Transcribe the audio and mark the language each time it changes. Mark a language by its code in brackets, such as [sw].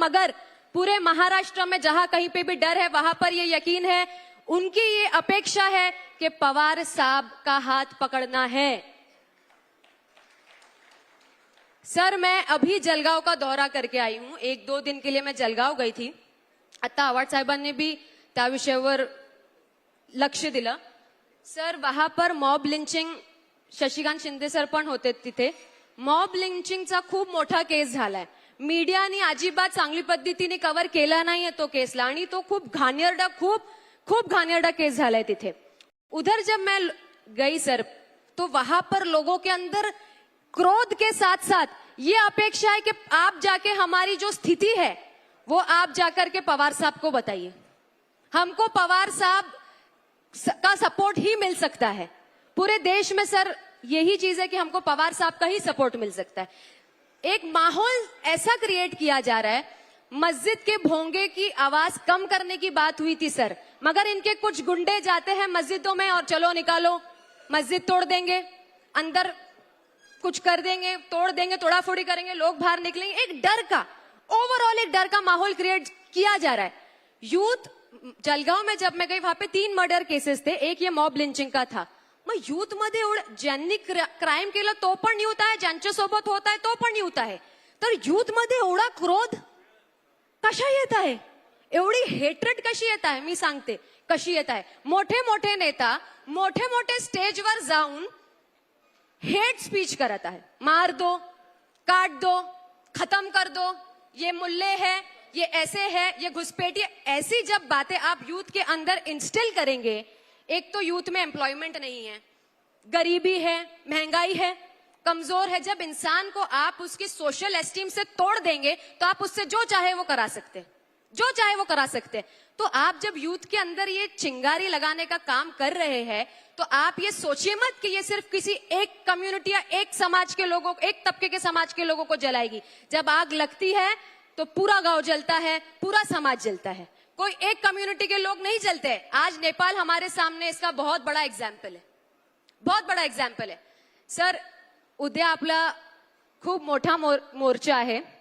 [hi] मगर पूरे महाराष्ट्र में जहां कहीं पे भी डर है, वहां पर ये यकीन है, उनकी ये अपेक्षा है कि पवार साहब का हाथ पकड़ना है. सर मैं अभी जलगांव का दौरा करके आई हूं, 1-2 दिन के लिए मैं जलगांव गई थी. [mr] आता आव्हाड साहेबांनी बी त्या विषयावर लक्ष दिलं. सर [hi] वहां पर [mr] mob leaching, Shashikant Shinde sir पण होते तिथे. मॉब लिंचिंगचा खूप मोठा केस झालाय. मीडियाने अजिबात चांगली पद्धतीने कव्हर केला नाहीये तो केसला, आणि तो खूप घाणेरडा केस झालाय तिथे. [hi] उधर जब मैं गई सर, तो वहां पर लोगों के अंदर क्रोध के साथ साथ ये अपेक्षा है कि आप जाके हमारी जो स्थिति है वो आप जाकर के पवार साहब को बताइए. हमको पवार साहब का सपोर्ट ही मिल सकता है. पूरे देश में सर यही चीज है कि हमको पवार साहब का ही सपोर्ट मिल सकता है। एक माहौल ऐसा क्रिएट किया जा रहा है, मस्जिद के भोंगे की आवाज कम करने की बात हुई थी सर, मगर इनके कुछ गुंडे जाते हैं मस्जिदों में और चलो निकालो, मस्जिद तोड़ देंगे, अंदर कुछ कर देंगे, तोड़ देंगे, तोड़ाफोड़ी करेंगे, लोग बाहर निकलेंगे। एक डर का, ओवरऑल एक डर का माहौल क्रिएट किया जा रहा है। यूथ, जलगांव में जब मैं गई वहां पे 3 मर्डर केसेस थे, एक ये मॉब लिंचिंग का था। [mr] मग यूथ मध्ये ज्यांनी क्राईम केलं तो पण न्यूत आहे, ज्यांच्यासोबत होत आहे तो पण न्यूत आहे, तर यूथ मध्ये एवढा क्रोध कशा येत आहे, एवढी हेट्रेड कशी येत आहे, मी सांगते कशी येत आहे। मोठे मोठे नेता मोठे मोठे स्टेजवर जाऊन हेट स्पीच करत आहे, [hi] मार दो, काट दो, खत्म कर दो, ये मुल्ले है, ये ऐसे है, ये घुसपैठिए, ऐसी जब बातें आप यूथ के अंदर इंस्टिल करेंगे, एक तो यूथ में एम्प्लॉयमेंट नहीं है, गरीबी है, महंगाई है, कमजोर है। जब इंसान को आप उसकी सोशल एस्टीम से तोड़ देंगे तो आप उससे जो चाहे वो करा सकते हैं, जो चाहे वो करा सकते हैं। तो आप जब यूथ के अंदर ये चिंगारी लगाने का काम कर रहे हैं तो आप ये सोचिए मत कि ये सिर्फ किसी एक कम्युनिटी या एक समाज के लोगों, एक तबके के समाज के लोगों को जलाएगी। जब आग लगती है तो पूरा गांव जलता है, पूरा समाज जलता है, कोई एक कम्युनिटी के लोग नहीं जलते। आज नेपाल हमारे सामने इसका बहुत बड़ा एग्जाम्पल है, बहुत बड़ा एग्जाम्पल है। [mr] सर, उद्या आपला खूप मोठा मोर्चा आहे।